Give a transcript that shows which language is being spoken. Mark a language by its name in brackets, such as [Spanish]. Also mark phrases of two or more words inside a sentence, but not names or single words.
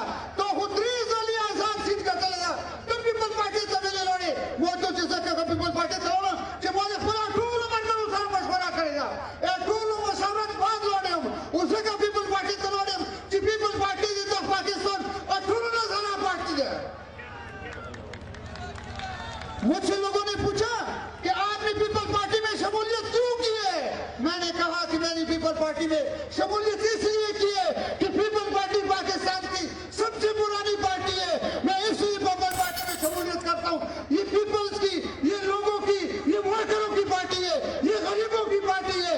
[Pashto] تا خو 3 ځلې آزاد سیټ ګټلې ده، ته پیپل پارټي ته وینې لوړې. ما ته چې زه که پیپل پارټي ته لاړم چې ما د خپلو ټولو ملګرو سره مشوره کړې ده، ټولو مشورت بعد لاړ یم. اوس ځکه پیپل پارټي ته لاړ یم چې پیپل پارټي د پاکستان ټولو نه زنا پارټي ده. [Urdu] مجھ سے لوگوں نے پوچھا کہ آپ نے پیپل پارٹی میں شمولیت کیوں کی ہے؟ میں نے کہا کہ میں نے پیپل پارٹی میں شمولیت اس لیے کی ہے کہ پیپل پارٹی پاکستان کی سب سے پرانی پارٹی ہے. میں اس لیے پیپل پارٹی میں شمولیت کرتا ہوں. یہ پیپلز کی، یہ لوگوں کی، یہ ورکروں کی پارٹی ہے، یہ غریبوں کی پارٹی ہے.